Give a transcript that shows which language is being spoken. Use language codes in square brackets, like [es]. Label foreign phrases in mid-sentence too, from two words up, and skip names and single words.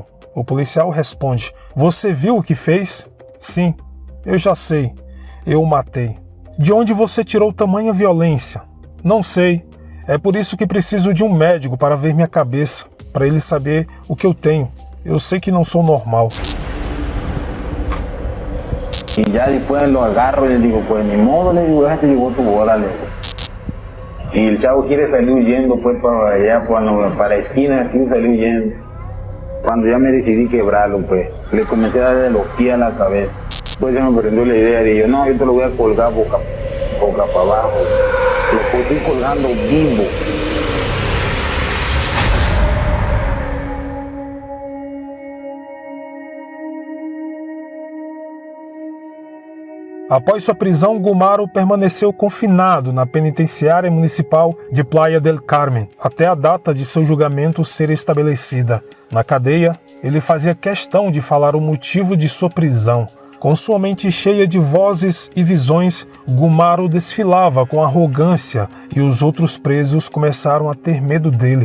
[pt] O policial responde: "Você viu o que fez?" "Sim, eu já sei. Eu o matei." "De onde você tirou tamanha violência?" "Não sei. É por isso que preciso de um médico para ver minha cabeça, para ele saber o que eu tenho. Eu sei que não sou normal." [es] Y ya después lo agarro y le digo, pues ni modo, le digo, ya te llegó tu bola, le digo. Y el chavo quiere salir huyendo, pues para allá, para la esquina, así salió huyendo. Cuando ya me decidí quebrarlo, pues, le comencé a darle de los pies a la cabeza. Pues ya me prendió la idea, de yo, no, yo te lo voy a colgar boca para abajo. Lo estoy colgando vivo. [pt] Após sua prisão, Gumaro permaneceu confinado na penitenciária municipal de Playa del Carmen, até a data de seu julgamento ser estabelecida. Na cadeia, ele fazia questão de falar o motivo de sua prisão. Com sua mente cheia de vozes e visões, Gumaro desfilava com arrogância e os outros presos começaram a ter medo dele.